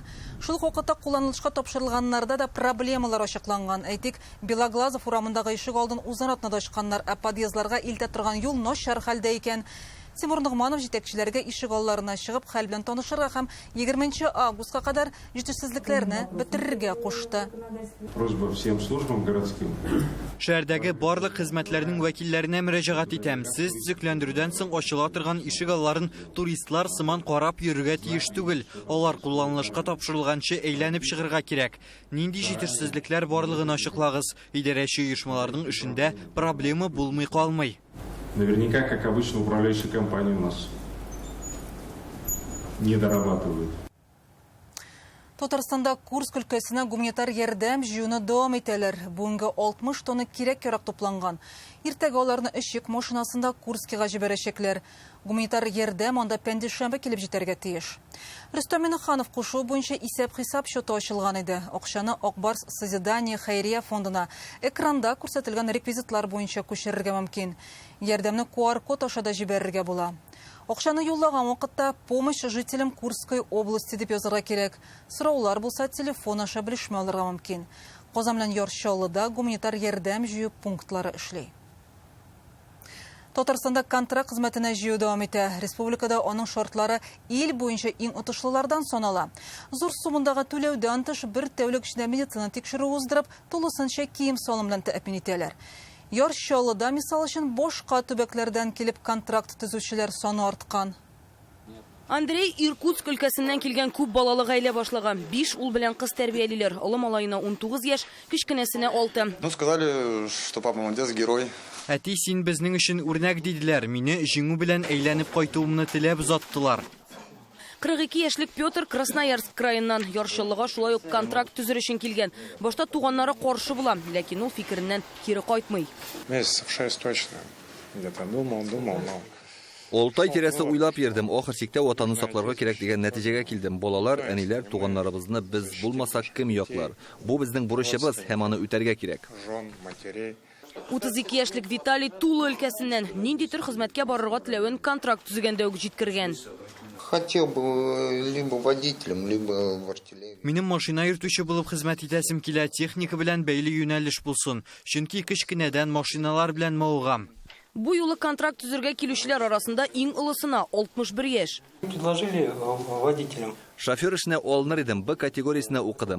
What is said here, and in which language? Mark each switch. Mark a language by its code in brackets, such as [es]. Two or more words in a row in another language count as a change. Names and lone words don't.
[tt] Шул ук вакытта кулланылышка тапшырылганнарда да проблемалар ачыкланган. Әйтик, Белоглазов урамындагы ишек алдын узан атнада ачканнар, ә подъездларга илтә торган юл начар хәлдә икән. Тимур Нугманов җитәкчеләргә ишек алларына чыгып, хәл белән танышырга һәм 20 августка кадәр җитешсезлекләрне бетерергә кушты. [ru] Просьба всем службам городским. [tt] Шәһәрдәге барлык хезмәтләрнең вәкилләренә мөрәҗәгать итәм. Сез төзекләндерүдән соң ачыла торган ишек алларын туристлар сыман карап йөрергә тиеш түгел. Алар кулланылышка тапшырылганчы әйләнеп чыгырга кирәк. Нинди җитешсезлекләр барлыгын ачыклагыз. Идарәче оешмаларның эшендә проблема булмый калмый. [ru] Наверняка, как обычно, управляющие компании у нас не дорабатывают. [tt] Татарстанда Курск өлкәсенә гуманитар ярдәм җыюны дәвам итәләр. Бүгенге 60 тонна кирәк-ярак тупланган. Иртәгә аларны эшек машинасында Курскига җибәрәчәкләр. Гуманитар ярдәм анда пәндишәмбе килеп җитәргә тиеш. Рөстәм Миңнеханов кушу буенча исәп-хисап счеты ачылган иде. Акчаны Акбарс Созидание хәйрия фондына экранда күрсәтелгән реквизитлар буенча күчерергә мөмкин. Ярдәмне QR-код аша да җибәрергә була. Акчаны юллаган вакытта [ru] помощь жителям Курской области [tt] дип язарга кирәк. Сораулар булса телефон аша белешмә алырга мөмкин. Казан белән Яршаллыда гуманитар ярдәм җыю пунктлары эшли. Татарстанда контракт хезмәтенә җыю дәвам итә. Республикада аның шартлары ил буенча иң отышлылардан санала. Зур суммадагы түләүдән тыш бер тәүлек эчендә медицина тикшерү уздырып, тулысынча кием салым белән тәэмин итәләр. Яршаллыда мисал өчен башка төбәкләрдән килеп контракт төзүчеләр саны арткан. Андрей Иркутск өлкәсеннән килгән күп балалы гаилә башлаган. 5 ул белән кыз тәрбиялиләр. Олы малаена 19 яшь, кичкенәсенә 6. [ru] Ну, сказали, что папа молодец, герой. [tt] Әти, син безнең өчен үрнәк диделәр. Мине җиңү белән әйләнеп кайтуымны теләп узаттылар. 42 яшьлек Петр Красноярск краеннан Яршаллыга шулай ук контракт төзер өчен килгән. Башта туганнары каршы була, ләкин ул фикереннән кире кайтмый. [ru] Месяцев 6 точно. Где-то думал, но... [tt] Олтай тирәсе уйлап йөрдем. Ахыр чиктә ватанны сакларга кирәк дигән нәтиҗәгә килдем. Балалар, әниләр, туганнарыбызны без булмасак кем яклар? Бу безнең бурычыбыз һәм аны үтәргә кирәк. 32 яшьлек Виталий Тула өлкәсеннән ниндидер хезмәткә барырга теләвен контракт төзегәндә үк җиткергән. [ru] Хотел бы либо водителем, либо в артиллерии. [tt] Минем машина йөртүче булып хезмәт итәсем килә, техника белән бәйле юнәлеш булсын. Чөнки кечкенәдән машиналар белән мавыгам. Бу юлы контракт төзергә килүчеләр арасында иң олысына 61 яшь. [ru] Предложили водителям. [tt] Шофер эшенә алыныр идем, Б категориясенә укыдым.